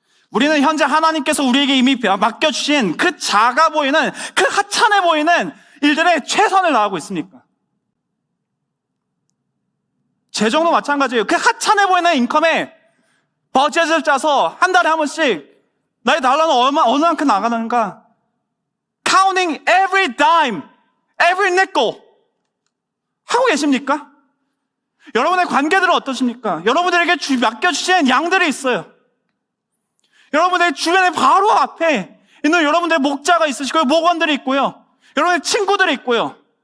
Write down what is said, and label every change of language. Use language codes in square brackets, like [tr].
[ko] 우리는 현재 하나님께서 우리에게 이미 맡겨주신 그 작아 보이는, 그 하찮아 보이는 일들에 최선을 다하고 있습니까? 재정도 마찬가지예요. 그 하찮아 보이는 인컴에 버젯을 짜서 한 달에 한 번씩 나의 달러는 어느 만큼 나가는가? [en] Counting every dime, every nickel [ko] 하고 계십니까? 여러분의 관계들은 어떠십니까? 여러분들에게 맡겨주신 양들이 있어요. 여러분의 주변에 바로 앞에 있는 여러분들의 목자가 있으시고요, 목원들이 있고요, 여러분의 친구들이 있고요.